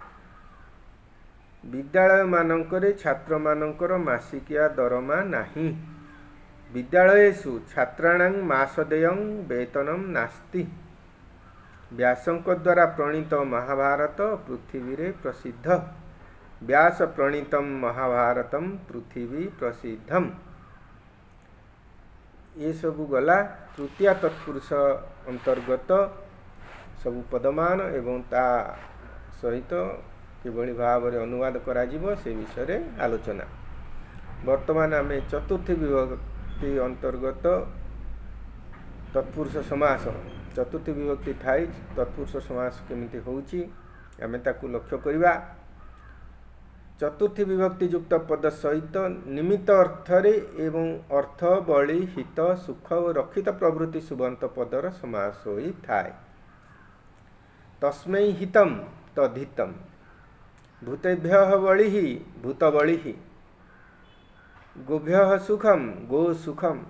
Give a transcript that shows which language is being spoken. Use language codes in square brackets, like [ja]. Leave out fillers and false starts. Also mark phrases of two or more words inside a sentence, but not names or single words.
[or] ବିଦ୍ୟାଳୟ ମାନଙ୍କରେ ଛାତ୍ର ମାନଙ୍କର ମାସିକିଆ ଦରମା ନାହିଁ [sa] विद्यालयेषु छात्राणां मासदेयं वेतनं नास्ति। [or] ବ୍ୟାସଙ୍କ ଦ୍ୱାରା ପ୍ରଣୀତ ମହାଭାରତ ପୃଥିବୀ ରେ ପ୍ରସିଦ୍ଧ [sa] व्यास प्रणीतम महाभारतम पृथ्वी प्रसिद्धम। [or] ଏ ସବୁ ଗଲା ତୃତୀୟ ତତ୍ପୁରୁଷ ଅନ୍ତର୍ଗତ ସବୁ ପଦମାନ ଏବଂ ତା ସହିତ କିଭଳି ଭାବ ଅନୁବାଦ କରା ଯିବ ସେ ବିଷୟ ରେ ଆଲୋଚନା। ବର୍ତ୍ତମାନ ଆମେ ଚତୁର୍ଥୀ ବିଭକ୍ତି ଅନ୍ତର୍ଗତ ତତ୍ପୁରୁଷ ସମାସ ଚତୁର୍ଥୀ ବିଭକ୍ତି ଥାଇ ତତ୍ପୁରୁଷ ସମାସ କେମିତି ହେଉଛି ଆମେ ତାକୁ ଲକ୍ଷ୍ୟ କରିବା। ଚତୁର୍ଥୀ ବିଭକ୍ତି ଯୁକ୍ତ ପଦ ସହିତ ନିମିତ୍ତ ଅର୍ଥରେ ଏବଂ ଅର୍ଥ ବଳି ହିତ ସୁଖ ଓ ରକ୍ଷିତ ପ୍ରଭୃତି ସୁବନ୍ତ ପଦର ସମାସ ହୋଇ ଥାଏ। [sa] तस्मै हितम तद्धितम भूतेभ्यः बळिः भूतबळिः गोभ्यः सुखम गो सुखम